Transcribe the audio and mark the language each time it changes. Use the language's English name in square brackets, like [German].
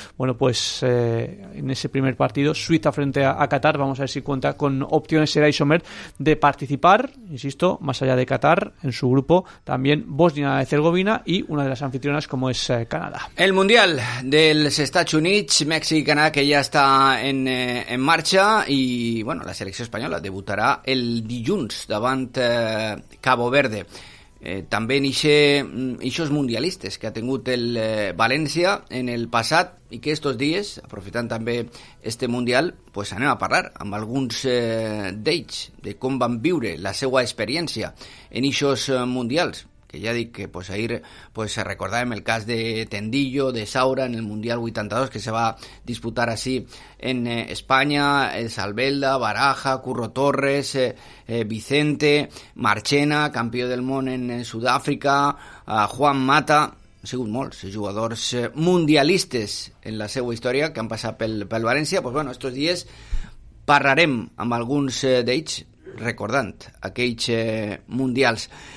[Spanish] Bueno, pues en ese primer partido, Suiza frente a Qatar, vamos a ver si cuenta con opciones Eraí Chomert de participar, insisto, más allá de Qatar, en su grupo también Bosnia-Herzegovina y una de las anfitrionas como es Canadá. El Mundial del Estados Unidos, México y Canadá, que ya está en marcha, y bueno, la selección española [Catalan] de debutarà el dilluns davant Cabo Verde. També en eixos mundialistes que ha tingut el València en el passat i que estos dies, aprofitant també este Mundial, pues anem a parlar amb alguns d'ells, de com van viure la seva experiència en eixos mundials, [Spanish] que ya di que pues ahí pues se recordaba en el caso de Tendillo, de Saura en el Mundial 82 que se va a disputar así en España, el Salvelda, Baraja, Curro Torres, Vicente, Marchena, campeón del mundo en Sudáfrica, Juan Mata, [Catalan] según molts jugadores mundialistes en la seva historia que han passat pel València. Pues bueno, estos dies parlarem amb alguns d'ells recordant aquells mundials.